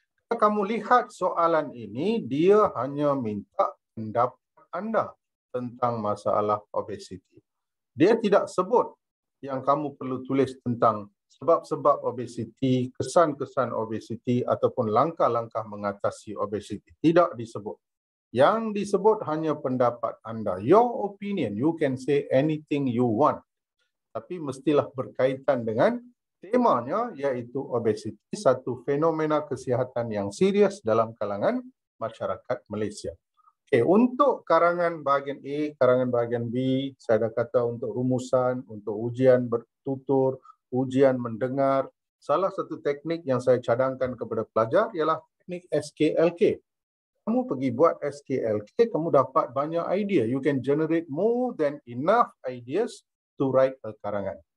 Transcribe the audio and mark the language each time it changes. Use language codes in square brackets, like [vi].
[ms] Kalau kamu lihat soalan ini, dia hanya minta pendapat anda tentang masalah obesiti. Dia tidak sebut yang kamu perlu tulis tentang sebab-sebab obesiti, kesan-kesan obesiti ataupun langkah-langkah mengatasi obesiti. Tidak disebut. Yang disebut hanya pendapat anda. [en] Your opinion, you can say anything you want. [ms] Tapi mestilah berkaitan dengan temanya, iaitu obesiti, satu fenomena kesihatan yang serius dalam kalangan masyarakat Malaysia. Okay, untuk karangan bahagian A, karangan bahagian B, saya dah kata untuk rumusan, untuk ujian bertutur, ujian mendengar. Salah satu teknik yang saya cadangkan kepada pelajar ialah teknik SKLK. Kamu pergi buat SKLK, kamu dapat banyak idea. [en] You can generate more than enough ideas to write a karangan.